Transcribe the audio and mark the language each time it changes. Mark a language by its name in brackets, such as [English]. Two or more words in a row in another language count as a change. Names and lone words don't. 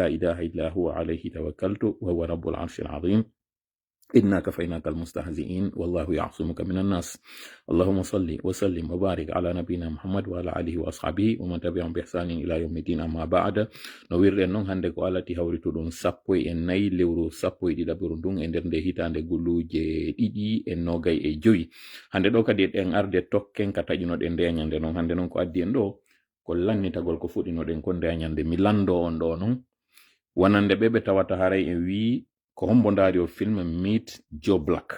[Arabic] إله إلا هو عليه توكلت وهو رب العرش العظيم إنا كفيناك المستهزئين والله يعصمك من الناس اللهم صل وسلم وبارك على نبينا محمد وعلى آله وأصحابه ومن تبعهم بإحسان إلى يوم الدين أما بعد [Fula] nowir noon hande ko Allah ti hawritu ɗum sappo e nayi lewru sappo e ɗiɗaɓiru ndun e nder nde hitande guluje ɗiɗi e nogay e joyi hande ɗo kadi ɗen arde tokken ka taƴinoɗen nde ñande noon hande noon ko addi en ɗo ko lannitagol ko fuɗɗinoɗen ko nde ñande mi lando on ɗo noon wonande ɓe tawata haray e wi ko hombo ndaari o film Meet Joe Black.